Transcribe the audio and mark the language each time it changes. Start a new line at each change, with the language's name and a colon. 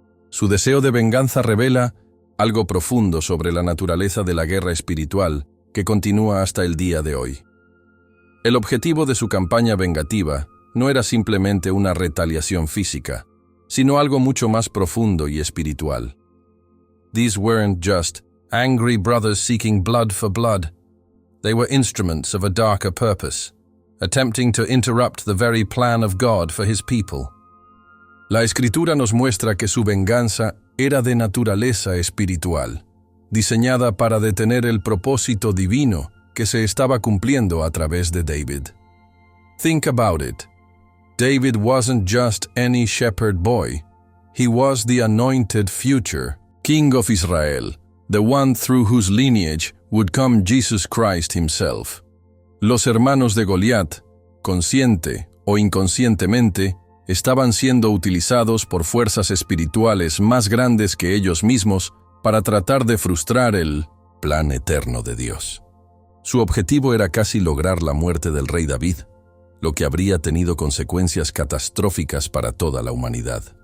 Spanish: Su deseo de venganza revela algo profundo sobre la naturaleza de la guerra espiritual que continúa hasta el día de hoy. El objetivo de su campaña vengativa no era simplemente una retaliación física, sino algo mucho más profundo y espiritual.
English: These weren't just angry brothers seeking blood for blood. They were instruments of a darker purpose, attempting to interrupt the very plan of God for His people.
Spanish: La Escritura nos muestra que su venganza era de naturaleza espiritual, diseñada para detener el propósito divino que se estaba cumpliendo a través de David.
English: Think about it. David wasn't just any shepherd boy. He was the anointed future King of Israel, the one through whose lineage would come Jesus Christ himself.
Spanish: Los hermanos de Goliat, consciente o inconscientemente, estaban siendo utilizados por fuerzas espirituales más grandes que ellos mismos para tratar de frustrar el plan eterno de Dios. Su objetivo era casi lograr la muerte del rey David, lo que habría tenido consecuencias catastróficas para toda la humanidad.